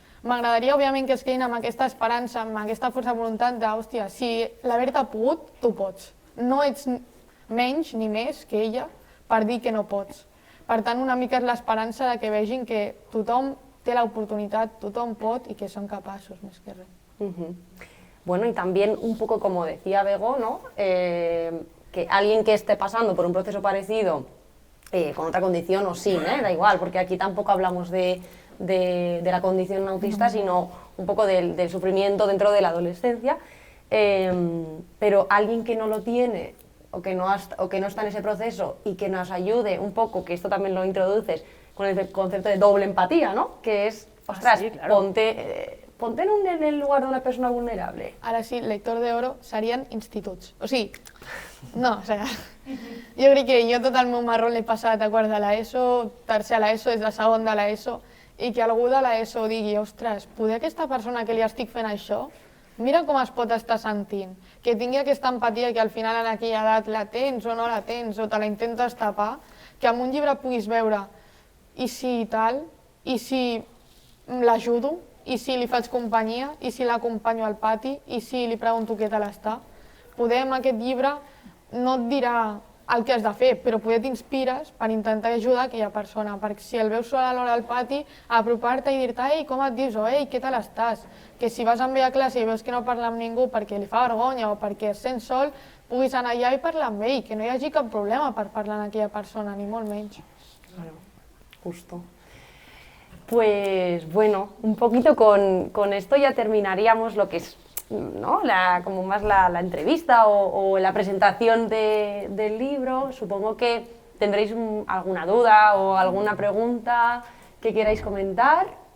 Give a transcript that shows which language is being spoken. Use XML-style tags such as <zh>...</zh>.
<ca>M'agradaria, òbviament, que es quedin amb aquesta esperança, amb aquesta força de voluntat de, hòstia, si la Berta ha pogut, tu pots. No ets menys ni més que ella per dir que no pots. Per tant, una mica és l'esperança de que vegin que tothom té l'oportunitat, tothom pot i que són capaços, més que res.</ca> <es>Bueno, y también un poco como decía Bego, ¿no? Que alguien que esté pasando por un proceso parecido, con otra condición o sin, da igual, porque aquí tampoco hablamos de la condición autista, sino un poco del sufrimiento dentro de la adolescencia, pero alguien que no lo tiene o que no está en ese proceso y que nos ayude un poco, que esto también lo introduces con el concepto de doble empatía, ¿no? Que es, ostras, sí, claro. ponte en el lugar de una persona vulnerable.</es> <ca>Ara sí, lector d'oro serien instituts. O sigui, no, o sigui, jo crec que jo tot el meu marró l'he passat a quart de l'ESO, tercer a l'ESO, des de segon de l'ESO, i que algú de l'ESO digui, ostres, poder aquesta persona que li estic fent això, mira com es pot estar sentint, que tingui aquesta empatia que al final en aquella edat la tens o no la tens, o te la intentes tapar, que amb un llibre puguis veure i si tal, i si l'ajudo, i si li faig companyia, i si l'acompanyo al pati, i si li pregunto què tal està. Poder amb aquest llibre no et dirà el que has de fer, però poder t'inspires per intentar ajudar aquella persona, perquè si el veus sol a l'hora al pati, apropar-te i dir-te, ei, com et dius, o ei, què tal estàs? Que si vas amb ell a classe i veus que no parla amb ningú perquè li fa vergonya o perquè es sent sol, puguis anar allà i parlar amb ell, que no hi hagi cap problema per parlar amb aquella persona, ni molt menys.</ca> <es>Claro, justo. Pues bueno, un poquito con esto ya terminaríamos lo que es, ¿no? Como más la entrevista o la presentación del libro. Supongo que tendréis alguna duda o alguna pregunta que queráis comentar.</es>